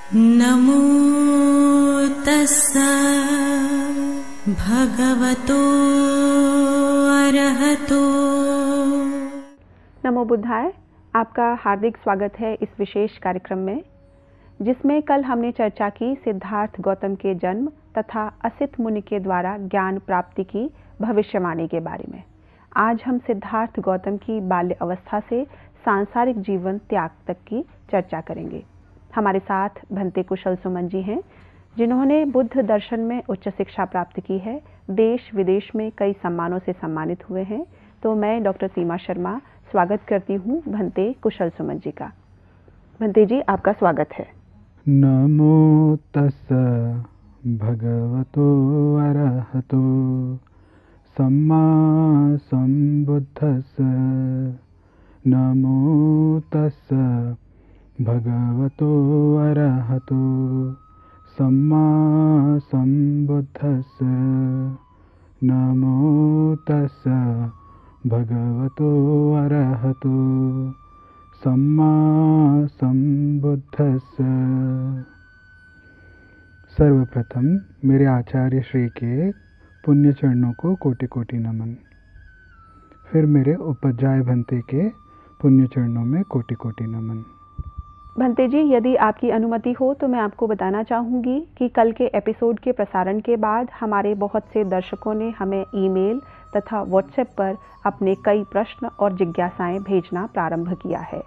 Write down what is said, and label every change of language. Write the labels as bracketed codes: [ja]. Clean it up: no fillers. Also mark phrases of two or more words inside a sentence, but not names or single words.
[pi] नमो तस्सा भगवतो अरहतो। नमो बुद्धाय। [hi] आपका हार्दिक स्वागत है इस विशेष कार्यक्रम में, जिसमें कल हमने चर्चा की सिद्धार्थ गौतम के जन्म तथा असित मुनि के द्वारा ज्ञान प्राप्ति की भविष्यवाणी के बारे में। आज हम सिद्धार्थ गौतम की बाल्य अवस्था से सांसारिक जीवन त्याग तक की चर्चा करेंगे। हमारे साथ भंते कुशल सुमन जी हैं, जिन्होंने बुद्ध दर्शन में उच्च शिक्षा प्राप्त की है। देश विदेश में कई सम्मानों से सम्मानित हुए हैं। तो मैं डॉक्टर सीमा शर्मा स्वागत करती हूँ भंते कुशल सुमन जी का। भंते जी, आपका स्वागत है। [pi] नमो तस्सा भगवतो अरहतो सम्मा संबुद्धस्स। नमो तस्सा भगवतो अरहतो सम्मा संबुद्धस्स। नमो तस्सा भगवतो अरहतो सम्मा संबुद्धस्स। [hi] सर्वप्रथम मेरे आचार्य श्री के पुण्य चरणों को कोटि कोटि नमन। फिर मेरे उपध्याय भंते के पुण्य चरणों में कोटि कोटि नमन। भंते जी, यदि आपकी अनुमति हो तो मैं आपको बताना चाहूँगी कि कल के एपिसोड के प्रसारण के बाद हमारे बहुत से दर्शकों ने हमें ईमेल तथा व्हाट्सएप पर अपने कई प्रश्न और जिज्ञासाएं भेजना प्रारंभ किया है।